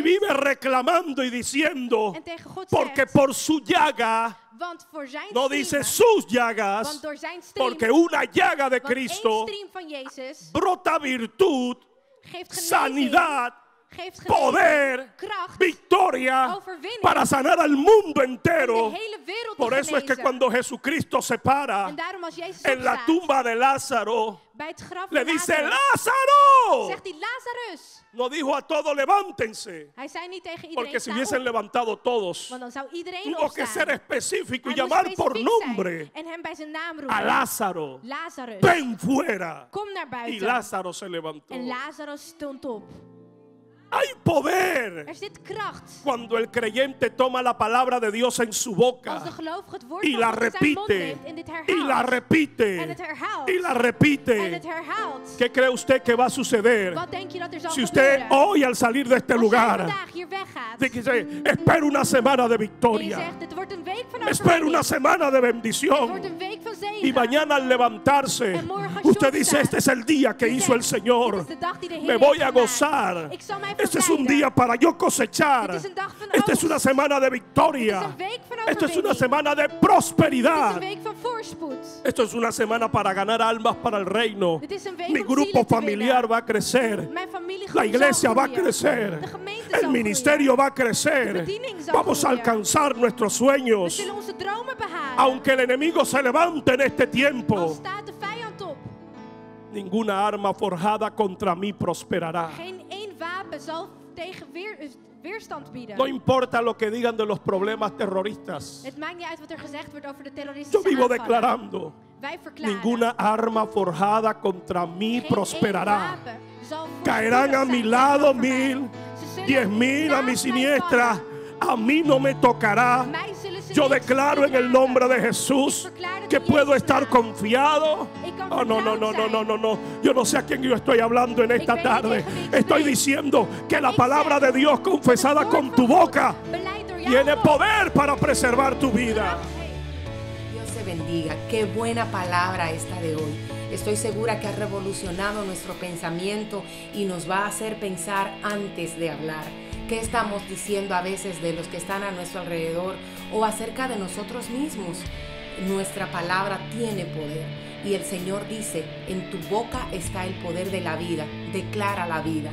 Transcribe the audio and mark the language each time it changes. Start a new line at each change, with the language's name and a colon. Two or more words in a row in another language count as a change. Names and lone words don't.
Spanish: vive reclamando y diciendo,
Dutch: en tegen God
Spanish: porque
Dutch: zegt,
Spanish: por su llaga,
Dutch: want voor zijn
Spanish: no dice
Dutch: striemen,
Spanish: sus llagas,
Dutch: want door zijn striemen,
Spanish: porque una llaga de
Dutch: want één
Spanish: Cristo
Dutch: striem van Jezus
Spanish: brota virtud,
Dutch: geeft genezing,
Spanish: sanidad,
Dutch: geeft genezing,
Spanish: poder,
Dutch: kracht,
Spanish: victoria
Dutch: overwinning,
Spanish: para sanar al mundo
Dutch: om
Spanish: entero.
Dutch: de hele wereld
Spanish: Por
Dutch: te
Spanish: eso es que
Dutch: genezen.
Spanish: cuando Jesucristo se para
Dutch: En daarom als Jezus
Spanish: en la
Dutch: opstaat,
Spanish: tumba de Lázaro,
Dutch: bij het graf
Spanish: le
Dutch: van
Spanish: dice,
Dutch: Lazarus,
Spanish: ¡Lázaro!
Dutch: zegt hij, Lazarus.
Spanish: No dijo a todos, levántense.
Dutch: Hij zei niet tegen iedereen,
Spanish: Porque si
Dutch: sta
Spanish: hubiesen
Dutch: op,
Spanish: levantado todos,
Dutch: want dan zou iedereen
Spanish: tuvo que ser
Dutch: opstaan.
Spanish: específico y
Dutch: Hij moest
Spanish: llamar por
Dutch: specifiek zijn
Spanish: nombre
Dutch: en hem bij zijn naam
Spanish: a
Dutch: roepen.
Spanish: Lázaro.
Dutch: Lazarus,
Spanish: Ven fuera.
Dutch: kom naar
Spanish: Y
Dutch: buiten.
Spanish: Lázaro se levantó.
Dutch: En Lazarus stond op.
Spanish: Hay poder
Dutch: Er zit kracht.
Spanish: cuando el creyente toma la palabra de Dios en su boca
Dutch: Als de gelovige het woord
Spanish: y
Dutch: van
Spanish: la
Dutch: God in zijn mond
Spanish: repite
Dutch: neemt en dit
Spanish: y la
Dutch: herhaalt. En
Spanish: repite
Dutch: het herhaalt.
Spanish: y la
Dutch: En
Spanish: repite.
Dutch: het herhaalt.
Spanish: ¿Qué cree usted que va a suceder
Dutch: Wat denk je dat er zal
Spanish: si usted
Dutch: gebeuren?
Spanish: hoy al salir de este
Dutch: Als jij
Spanish: lugar
Dutch: vandaag hier weggaat
Spanish: dice, espero una semana de
Dutch: en je
Spanish: victoria,
Dutch: zegt, dit wordt een week van
Spanish: espero una
Dutch: overwinning.
Spanish: semana de
Dutch: Het wordt
Spanish: bendición?
Dutch: een week van
Spanish: Y
Dutch: zegen.
Spanish: mañana al levantarse,
Dutch: En morgen als je
Spanish: usted dice,
Dutch: opstaat,
Spanish: este es el día que
Dutch: je
Spanish: hizo el
Dutch: zegt, dit
Spanish: Señor.
Dutch: is de dag die de Heer
Spanish: Me voy
Dutch: heeft
Spanish: a
Dutch: gemaakt.
Spanish: gozar.
Dutch: Ik zal mij
Spanish: Este es un
Dutch: verblijden.
Spanish: día para yo cosechar.
Dutch: Dit is een dag van
Spanish: Esta es
Dutch: oogst.
Spanish: una semana de
Dutch: Dit is
Spanish: victoria.
Dutch: een week van
Spanish: Esto es una
Dutch: overwinning.
Spanish: semana de
Dutch: Dit is een
Spanish: prosperidad.
Dutch: week van voorspoed.
Spanish: Esto es una semana para ganar almas para el reino.
Dutch: Dit is een week
Spanish: Mi
Dutch: om
Spanish: grupo
Dutch: zielen te
Spanish: familiar
Dutch: winnen.
Spanish: va a crecer.
Dutch: Mijn familie
Spanish: La
Dutch: zal
Spanish: iglesia va a
Dutch: groeien.
Spanish: crecer.
Dutch: De gemeente
Spanish: El
Dutch: zal
Spanish: ministerio
Dutch: groeien.
Spanish: va a crecer.
Dutch: De bediening zal
Spanish: Vamos a
Dutch: groeien.
Spanish: alcanzar nuestros
Dutch: We
Spanish: sueños.
Dutch: zullen onze dromen behalen.
Spanish: Aunque el enemigo se levante en este
Dutch: Al
Spanish: tiempo,
Dutch: staat de vijand op.
Spanish: ninguna arma forjada contra mí prosperará.
Dutch: Geen één wapen zal tegen weerstand bieden.
Spanish: No importa lo que digan de los problemas terroristas.
Dutch: Het maakt niet uit wat er gezegd wordt over de
Spanish: Yo
Dutch: terroristische
Spanish: vivo
Dutch: aanvallen.
Spanish: declarando,
Dutch: Wij verklaren.
Spanish: ninguna arma forjada contra mí
Dutch: Geen
Spanish: prosperará.
Dutch: één wapen zal
Spanish: Caerán a
Dutch: voorspoedig
Spanish: mi
Dutch: zijn
Spanish: lado
Dutch: tegenover mij.
Spanish: 1000,
Dutch: Ze zullen
Spanish: 10.000 a mi
Dutch: naast mij
Spanish: siniestra.
Dutch: vallen.
Spanish: A mí no me tocará.
Dutch: Mij zullen ze
Spanish: Yo
Dutch: niet
Spanish: declaro en el
Dutch: raken.
Spanish: nombre de Jesús que puedo estar confiado. Oh, no, no, no, no, no, no, no. Yo no sé a quién yo estoy hablando en esta tarde. Estoy diciendo que la palabra de Dios confesada con tu boca
Dutch: Beleid door jouw
Spanish: tiene
Dutch: mond.
Spanish: poder para preservar tu vida.
Dutch: Kracht heeft.
Spanish: Dios te bendiga. Qué buena palabra esta de hoy. Estoy segura que ha revolucionado nuestro pensamiento y nos va a hacer pensar antes de hablar. ¿Qué estamos diciendo a veces de los que están a nuestro alrededor o acerca de nosotros mismos? Nuestra palabra tiene poder y el Señor dice, en tu boca está el poder de la vida, declara la vida.